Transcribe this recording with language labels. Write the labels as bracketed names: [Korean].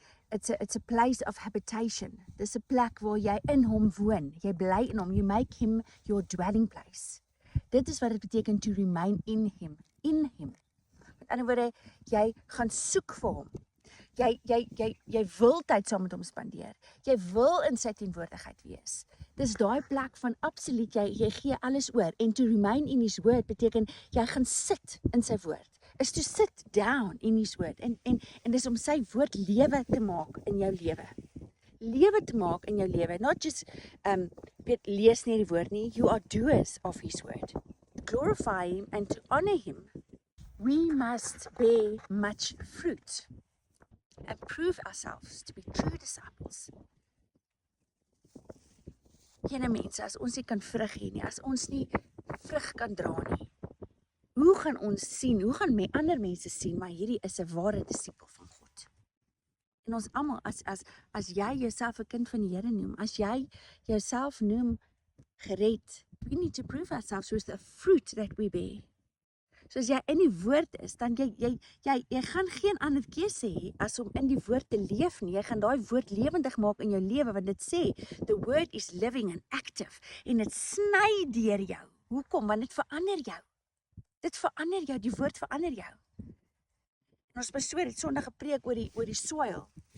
[English] It's a place of habitation. [Afrikaans] Dis 'n plek waar jy in Hom woon. Jy bly in Hom. [English] You make Him your dwelling place. [Afrikaans] Dit is wat dit beteken [English] to remain in Him. In Him. [Afrikaans] Met ander woorde, jy gaan soek vir Hom. Jy wil tyd saam met Hom spandeer. Jy wil in sy teenwoordigheid wees. Dis daai plek van absoluut, jy gee alles oor. En [English] to remain in His word [Afrikaans] beteken, jy gaan sit in sy woord. [English] Is to sit down in His word. [Afrikaans] En dis om sy woord lewe te maak in jou lewe. Lewe te maak in jou lewe. [English] Not just, [Afrikaans] lees nie die woord nie. [English] You are doers of His word. Glorify Him and to honor Him. We must bear much fruit. And prove ourselves to be true disciples. [Afrikaans] Jene mense, as ons nie kan vrug hê nie, as ons nie vrug kan dra nie, hoe gaan ons sien, hoe gaan ander mense sien, maar hierdie is 'n ware disipel van God. En ons almal, as jy jouself 'n kind van die Here noem, as jy jouself noem gered, [English] we need to prove ourselves with the fruit that we bear. [Afrikaans] So as jy in die woord is, dan jy gaan geen ander keuse hê as om in die woord te leef nie. Jy gaan daai woord lewendig maak in jou lewe, want dit sê, [English] the word is living and active, [Afrikaans] en dit sny deur jou. Hoekom? Want dit verander jou. Dit verander jou, die woord verander jou. En ons pastoor het Sondag gepreek oor die soil.